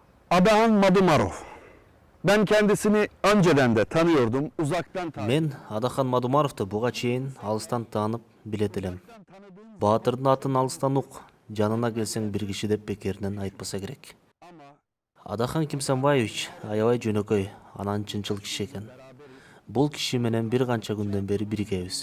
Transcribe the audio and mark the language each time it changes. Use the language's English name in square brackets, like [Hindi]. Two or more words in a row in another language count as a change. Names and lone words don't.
[Turkish] Adahan Madumarov. Ben kendisini önceden de tanıyordum, uzaktan tanıyordum. [Kyrgyz] Мен Адахан Мадумаровду буга чейин алыстан таанып билет элем. Баатырдын атын алыстан ук, жанына келсең бир киши деп бекеринен айтпаса керек. Адахан Кимсанбаевич аябай жөнөкөй, анан чынчыл киши экен. Бул киши менен бир канча күндөн бери биргебиз.